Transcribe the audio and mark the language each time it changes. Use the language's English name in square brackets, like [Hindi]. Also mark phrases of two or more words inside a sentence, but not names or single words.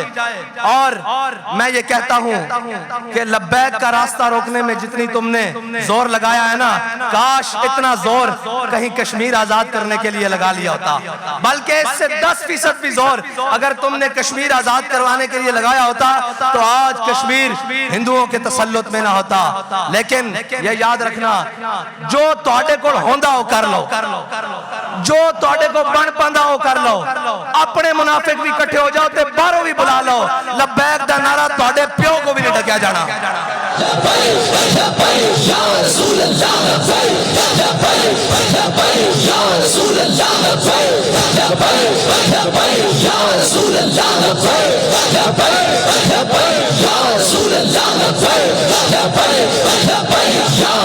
[Urdu] اور میں یہ کہتا ہوں کہ لبیک کا راستہ روکنے میں جتنی تم نے زور لگایا ہے نا، کاش اتنا زور کہیں کشمیر آزاد کرنے کے لیے لگا لیا ہوتا، بلکہ اس سے 10% بھی زور اگر تم نے کشمیر آزاد کروانے کے لیے لگایا ہوتا تو آج کشمیر ہندوؤں کے تسلط میں نہ ہوتا۔ [Punjabi] لیکن یہ یاد رکھنا، جو تواڈے کول ہوندا ہو کر لو، جو تواڈے کو بن پاندا ہو کر لو، اپنے منافق بھی اکٹھے ہو جاؤ تے باہروں بھی بلا لو، لبیک دا نعرہ تواڈے پیو کو بھی نہیں ڈکیا جانا۔ [Arabic] لبیک لبیک یا رسول اللہ، لبیک لبیک لبیک یا رسول اللہ، لبیک لبیک لبیک یا رسول اللہ، لبیک لبیک لبیک یا رسول اللہ، لبیک لبیک لبیک یا